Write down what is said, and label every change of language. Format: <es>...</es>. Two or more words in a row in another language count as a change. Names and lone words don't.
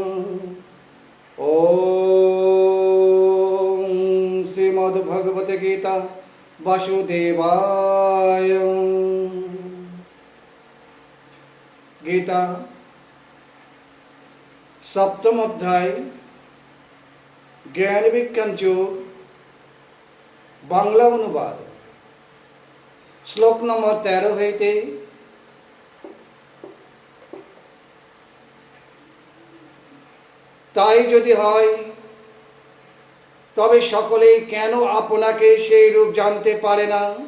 <sa>ओम श्रीमद्भगवते गीता वासुदेवाय।</sa> <bn>গীতা সপ্তম অধ্যায় জ্ঞান বিজ্ঞান যোগ বাংলা অনুবাদ শ্লোক নম্বর 13 হইতে তাই যদি হয় তবে সকলেই কেন আপনাকে সেই রূপ জানতে পারে না?</bn>